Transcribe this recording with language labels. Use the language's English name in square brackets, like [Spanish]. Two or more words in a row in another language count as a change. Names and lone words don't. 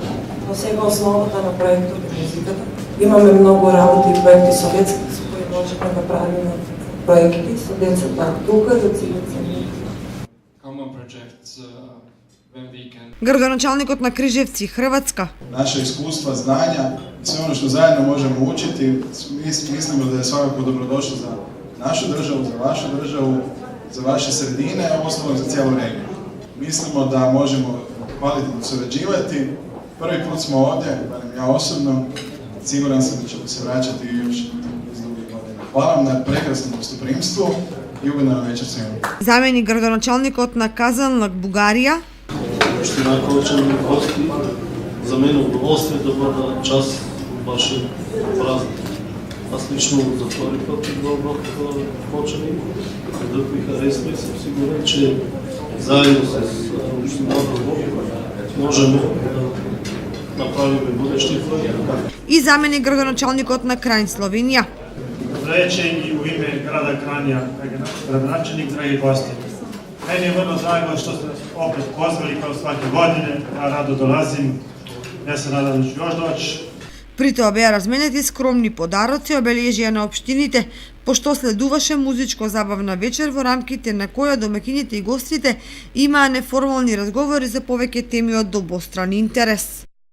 [Macedonian] Но сега основата на проектот е музиката. Имаме многу работи и проекти со деца со кои можеме да правиме проекти со децата тука за целица. Градоначалникот на Крижевци, Хрватска. [Croatian] Naše iskustva, znanja, sve ono što zajedno možemo učiti, mislimo da je svakako dobrodošlo za našu državu, za vašu državu, za vaše sredine, a uostalom za cijelu regiju. Mislimo da možemo kvalitetno surađivati. Prvi put smo ovdje, barem ja osobno, siguran sam da ćemo se vraćati još iz drugih godina. Hvala vam na prekrasnom gostoprimstvu i ugodna večer svima. [Macedonian] Заменик градоначалникот на Казанлак, Бугарија. [Bulgarian] Община Кочани гости, за мен удоволствие да бъда част от вашия празник. Аз лично за втори път идвам в Кочани, градът ми харесва и съм сигурен, че заедно с общината можем да направим бъдещи проекти. [Macedonian] И заменик градоначалникот на Крајн, Словенија. [Serbian] Добре вечер и у име града Кранја, градоначалник, драги гости. Meni je vrlo drago što ste opet pozvali kao svake godine, ja rado dolazim, ja se nadam da ću još doći. [Macedonian] При тоа беа разменети скромни подароци, обележија на општините, пошто следуваше музичко-забавна вечер во рамките на која домакините и гостите имаа неформални разговори за повеќе теми од обостран интерес.